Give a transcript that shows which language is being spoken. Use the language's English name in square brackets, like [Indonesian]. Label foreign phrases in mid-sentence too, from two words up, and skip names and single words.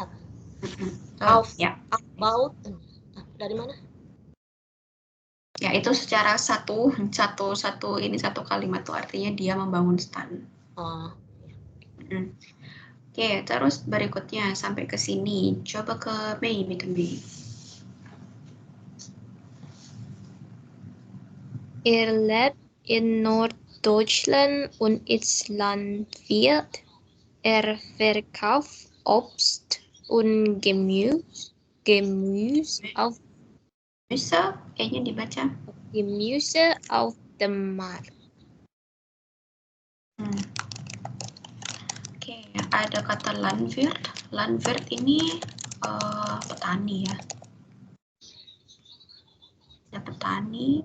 [Indonesian] Baut dari mana? Ya, itu secara satu kalimat tuh artinya dia membangun stand. Oke, terus berikutnya sampai ke sini. Coba ke Mei, [German] bitte Mei. Lebt in Norddeutschland und ist Landwirt. Verkauft Obst und Gemüse auf [Indonesian] kayaknya dibaca [German] Gemüse auf dem Markt. [Indonesian] Oke, ada kata Landwirt. Landwirt ini petani ya. Ada petani.